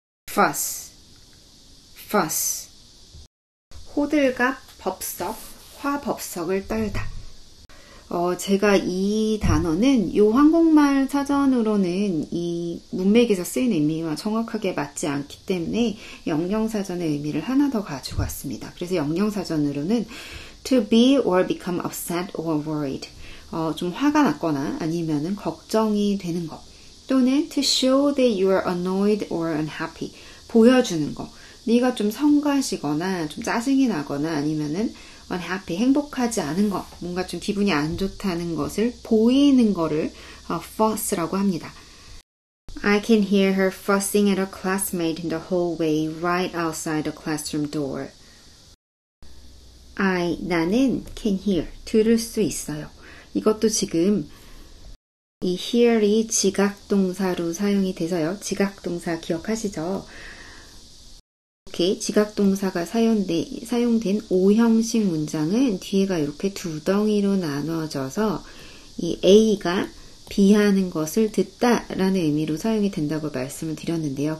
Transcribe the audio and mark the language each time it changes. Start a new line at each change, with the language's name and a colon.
Korean: fuss, 호들갑, 법석, 화법석을 떨다. 제가 이 단어는 요 한국말 사전으로는 이 문맥에서 쓰이는 의미와 정확하게 맞지 않기 때문에 영영사전의 의미를 하나 더 가지고 왔습니다. 그래서 영영사전으로는
English: to be or become upset or worried.
Korean: 좀 화가 났거나 아니면은 걱정이 되는 것.
English: 또는 to show that you are annoyed or unhappy.
Korean: 보여주는 거. 네가 좀 성가시거나 좀 짜증이 나거나 아니면은 unhappy, 행복하지 않은 것, 뭔가 좀 기분이 안 좋다는 것을 보이는 거를 fuss라고 합니다.
English: I can hear her fussing at a classmate in the hallway right outside the classroom door.
Korean: 나는 can hear, 들을 수 있어요. 이것도 지금 이 here이 지각동사로 사용이 돼서요. 지각동사 기억하시죠? 이렇게 지각동사가 사용된 O형식 문장은 뒤에가 이렇게 두 덩이로 나눠져서 이 A가 B 하는 것을 듣다라는 의미로 사용이 된다고 말씀을 드렸는데요.